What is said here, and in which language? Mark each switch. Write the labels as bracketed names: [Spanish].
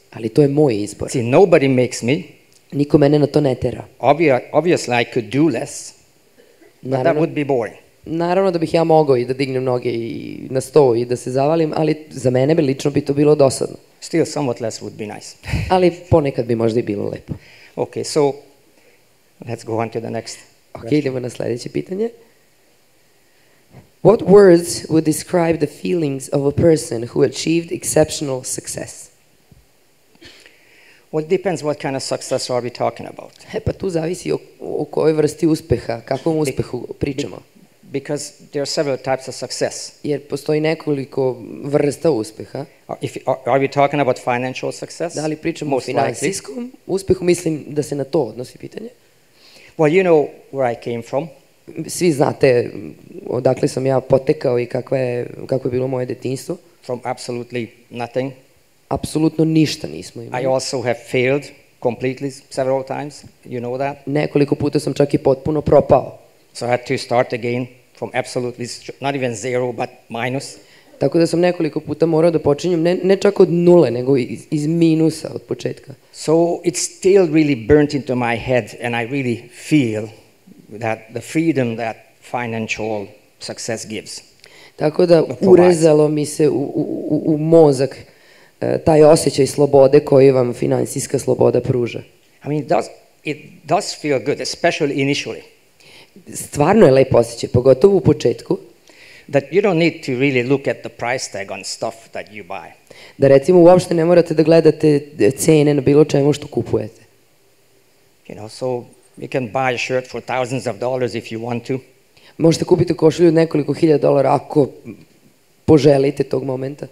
[Serbian] Ali to je moj izbor. [English] See, nobody makes me. [Serbian] Niko mene na to ne tera. [English] Obviously, I could do less, but that would be boring. [Serbian] Naravno da bih ja mogao i da dignem noge i na sto i da se zavalim, ali za mene lično bi to bilo dosadno. [English] Still, somewhat less would be nice. [Serbian] Ali ponekad bi možda i bilo lepo. [English] Okay, so let's go on to the next. [Serbian] Okay, idemo na sljedeće pitanje. [English] What words would describe the feelings of a person who achieved exceptional success? Well, it depends what kind of success are we talking about. [Serbian] Pa tu zavisi o kojoj vrsti uspeha, kakvom uspehu pričamo. [English] Because there are several types of success. [Serbian] Jer postoji nekoliko vrsta uspeha. [English] Are we talking about financial success? [Serbian] Da li pričamo o finansijskom uspehu? Mislim da se na to odnosi pitanje. [English] Well, you know where I came from. [Serbian] Svi znate odakle sam ja potekao i kako je bilo moje detinjstvo. [English] From absolutely nothing. [Serbian] Apsolutno ništa nismo imali. [English] I also have failed completely several times. You know that? [Serbian] Nekoliko puta sam čak i potpuno propao. [English] So I had to start again from absolutely, not even zero, but minus. [Serbian] Tako da sam nekoliko puta morao da počinjem, ne čak od nule, nego iz minusa od početka. [English] So it's still really burnt into my head and I really feel that the freedom that financial success gives. [Serbian] Tako da urezalo mi se u mozak taj osjećaj slobode koji vam finansijska sloboda pruža. [English] I mean, it does feel good, especially initially. [Serbian] Stvarno je lep osjećaj, pogotovo u početku. [English] That you don't need to really look at the price tag on stuff that you buy. [Serbian] Da recimo uopšte ne morate da gledate cene na bilo čemu što kupujete. [English] You know, so you can buy a shirt for thousands of dollars if you want to. [Serbian] Možete kupiti košulju od nekoliko $1000 ako poželite tog momenta.